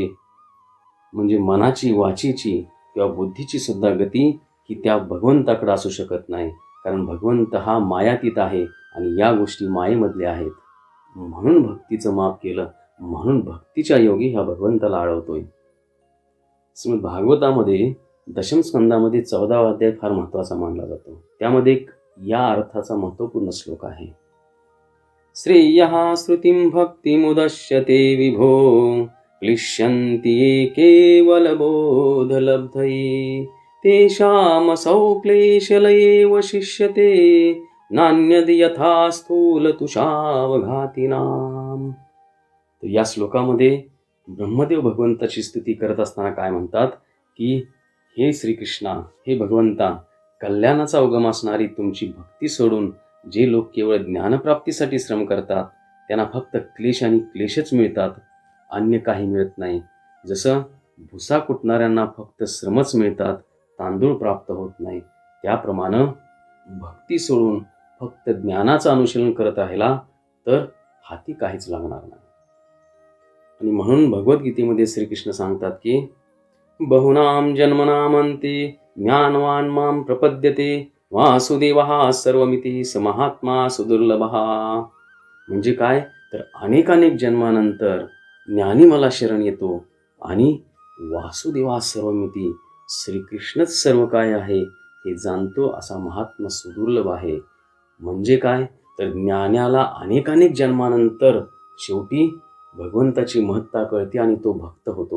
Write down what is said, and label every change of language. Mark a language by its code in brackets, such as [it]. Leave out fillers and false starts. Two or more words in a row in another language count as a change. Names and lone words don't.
[mr] म्हणजे मनाची वाचीची किंवा बुद्धीची सुद्धा गती ही त्या भगवंताकडे असू शकत नाही, कारण भगवंत हा मायातीत आहे आणि या गोष्टी मायेमधल्या आहेत. म्हणून भक्तीचं माप केलं, म्हणून भक्तीच्या योगी ह्या भगवंताला आळवतोय. श्रीमद भागवतामध्ये दशम स्कंदामध्ये 14वा अध्याय फार महत्त्वाचा मानला जातो. त्यामध्ये एक या अर्थाचा महत्त्वपूर्ण श्लोक आहे. [sa] श्रेयः श्रुतिं भक्तिमुदश्यते विभो क्लिश्यन्ति केवलबोधलब्धये तेषामसौ क्लेशलये वशिष्यते नान्यद् यथा स्थूलतुषावघातिनाम. [mr] तर या श्लोकामध्ये ब्रह्मदेव भगवंताची स्तुती करत असताना काय म्हणतात की हे श्रीकृष्णा, हे भगवंता, कल्याणाचा उगम असणारी तुमची भक्ती सोडून जे लोक केवळ ज्ञानप्राप्तीसाठी श्रम करतात त्यांना फक्त क्लेश आणि क्लेशच मिळतात, अन्य काही मिळत नाही. जसं भुसा कुटणाऱ्यांना फक्त श्रमच मिळतात, तांदूळ प्राप्त होत नाही, त्याप्रमाणे भक्ती सोडून फक्त ज्ञानाचं अनुशीलन करत राहिला तर हाती काहीच लागणार नाही. आणि म्हणून भगवद्गीतेमध्ये श्रीकृष्ण सांगतात की [sa] बहुनाम जन्मनामंते ज्ञानवान माम प्रपद्यते वासुदेवः सर्वमिती स महात्मा सुदुर्लभः. [mr] म्हणजे काय तर अनेकानेक जन्मानंतर ज्ञानी मला शरण येतो आणि [sa] वासुदेवा सर्वमिती [mr] श्रीकृष्णच सर्व काय आहे हे जाणतो असा महात्मा सुदुर्लभ आहे. म्हणजे काय तर ज्ञानाला अनेकानेक जन्मानंतर शेवटी भगवंताची महत्ता कळते आणि तो भक्त होतो.